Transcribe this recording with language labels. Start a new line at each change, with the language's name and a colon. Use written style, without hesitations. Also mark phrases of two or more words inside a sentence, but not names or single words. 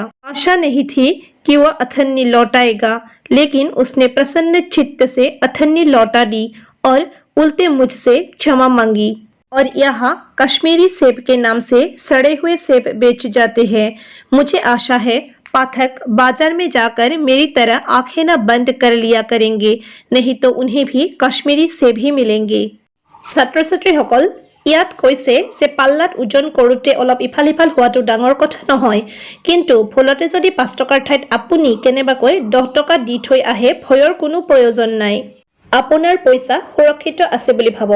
Hindi: आशा नहीं थी कि वह अथन्नी लौटाएगा, लेकिन उसने प्रसन्न चित्त से अथन्नी लौटा दी और उल्टे मुझसे क्षमा मांगी। और यहाँ कश्मीरी सेब के नाम से सड़े हुए सेब बेच जाते हैं। मुझे आशा है पाठक बाजार में जाकर मेरी तरह आंखें न बंद कर लिया करेंगे, नहीं तो उन्हें भी कश्मीरी सेब ही मिलेंगे।
Assamese: ছাত্ৰ-ছাত্ৰীসকল, ইয়াত কৈছে যে পাল্লাত ওজন কৰোঁতে অলপ ইফাল সিফাল হোৱাটো ডাঙৰ কথা নহয়, কিন্তু ভুলতে যদি 5 টকাৰ ঠাইত আপুনি কেনেবাকৈ 10 টকা দি থৈ আহে, ভয়ৰ কোনো প্ৰয়োজন নাই। আপোনাৰ পইচা সুৰক্ষিত আছে বুলি ভাবক।